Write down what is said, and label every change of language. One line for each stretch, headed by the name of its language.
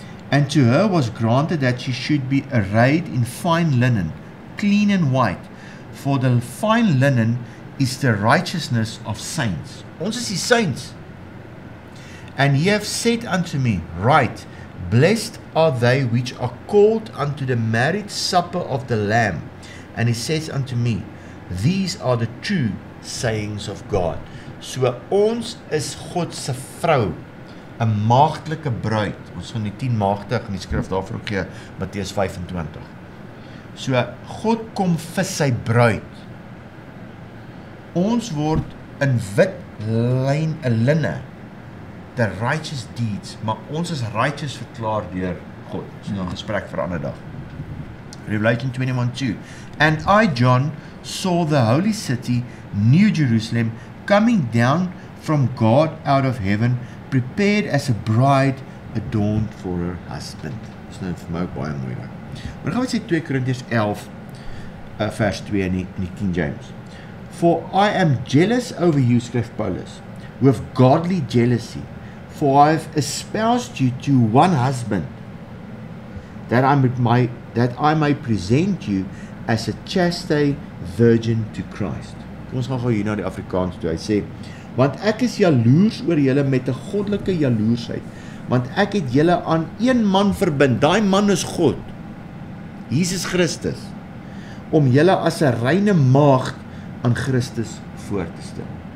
English: And to her was granted that she should be arrayed in fine linen, clean and white, for the fine linen is the righteousness of saints.
Afrikaans: Ons is die saints.
English: And ye have said unto me, right, blessed are they which are called unto the marriage supper of the Lamb. And he says unto me, these are the true sayings of God.
Afrikaans: So ons is God se vrou, 'n maagdelike bruid. Ons gaan die 10 maagde in die skrif daarvoor ook gee, Matteus 25. So God kom vir sy bruid. Ons word in wit linne,
English: the righteous deeds,
Afrikaans: maar ons is righteous verklaar deur God. Dis nou 'n gesprek vir 'n ander dag.
English: Revelation 21:2. And I, John, saw the holy city, New Jerusalem, coming down from God out of heaven, prepared as a bride adorned for her husband.
Afrikaans: Dis nou vir my ook baie mooi daar. Maar gaan we sê 2 Korintiërs 11 vers 2 in die King James.
English: For I am jealous over you,
Afrikaans: skryf Paulus,
English: with godly jealousy, for I have espoused you to one husband, that I may present you as a chaste virgin to Christ.
Afrikaans: Ons gaan gou hier na die Afrikaans toe. Hy sê, want ek is jaloers oor julle met 'n goddelike jaloersheid, want ek het julle aan een man verbind. Daai man is God, Jesus Christus, om julle as 'n reine maagd aan Christus voor te stel.